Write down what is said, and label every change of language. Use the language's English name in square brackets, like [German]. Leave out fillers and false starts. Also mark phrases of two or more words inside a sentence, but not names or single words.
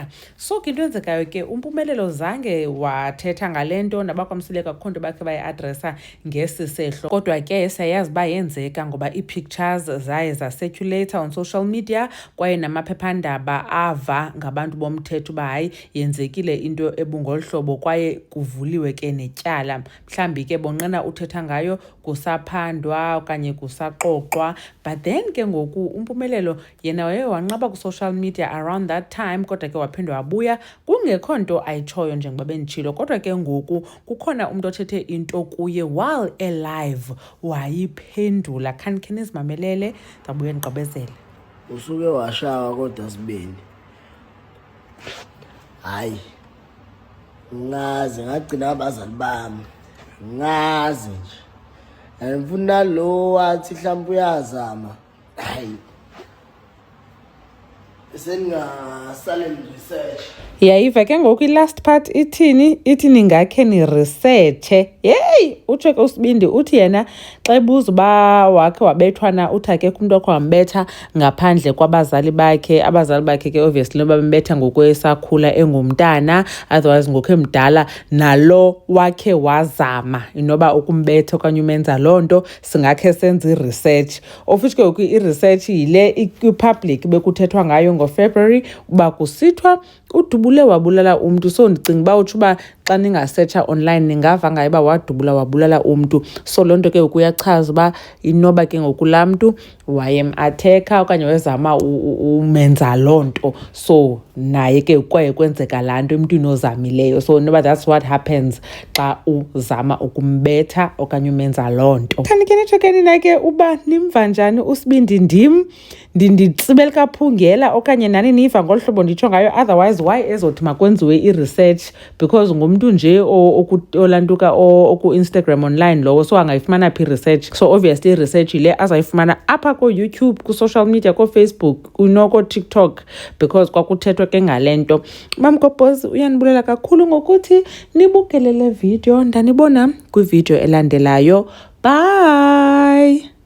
[Xhosa] So ke into enzekayo ke umpumelelo zange wathetha ngalento, nabakwamsileka akukho nto bakhe bayiadresa ngesi sehlo, kodwa ke sayazi uba yenzeka ngoba ii-pictures zayezacirculate [English] on social media [Xhosa] kwaye namaphephandaba ava ngabantu bomthetho uba hayi yenzekile into ebungolu hlobo kwaye kuvuliwe ke netyala. Mhlambi ke bonqena uthetha ngayo kusaphandwa okanye kusaxoxwa, [English] but then [Xhosa] ke ngoku umpumelelo yena waye wanqaba ku- [English] social media around that time, [Xhosa] kodwa ke waphinde wabuya kungekho nto ayitshoyo njengoba benditshilo. Kodwa ke ngoku kukhona umntu othethe into kuye [English] while alive [Xhosa] wayiphendula. Khanike nizimamelele, ndabuya ndigqibezele. Usuke washawa kodwa sibeni. Hayi. [Zulu] Ngaze ngagcina abazali bami. Ngaze nje. Ngifuna lo wathi mhlawumbe uyazama. Hayi. Seningasale research. [Xhosa] Yayiva ke ngoku i-last part ithi ningakhe ni-researche. Yeyi, utsho ke uSibindi uthi yena xa ebuza uba wakhe wabethwana uthi akekho umntu wakhe wambetha ngaphandle kwabazali bakhe. Abazali bakhe ke obviously noba bembetha ngokwesakhula engumntana, otherwise ngokho emdala, nalo wakhe wazama inoba ukumbetha okanye umenza loo nto singakhe senze i-research. [English] Of which [Xhosa] ke ngoku i-research yile i-public bekuthethwa ngayo ngoFebruary uba kusithwa udubule wabulala umntu. So ndicinga uba utsho uba xa ningasetsha online ningava ngayo uba wadubula wabulala umntu. So loo nto ke ukuyachaza uba inoba ke ngoku laa mntu wayematheka okanye wazama umenza loo nto, so naye ke kwaye kwenzeka laa nto emntwini ozamileyo. So noba [English] that's what happens [Xhosa] xa uzama ukumbetha okanye umenza loo nto. Khanike nitsho ke nina ke uba nimva njani uSibindi nditsibela kaphungela okanye nani niva ngolu hlobo nditsho ngayo, [English] otherwise why [Xhosa] ezothi makwenziwe i-research, because ngumntu nje olantuka oku-Instagram online lowo, so angayifumana phi i-research. So obviously i-research ile azayifumana apha ko-YouTube, ku- [English] social media, [Xhosa] ko-Facebook, ko-TikTok, because kwakuthethwa ke ngale nto. Mamgobhozi uyanibulela kakhulu ngokuthi nibukele le video, ndanibona kwivideo elandelayo. Bye.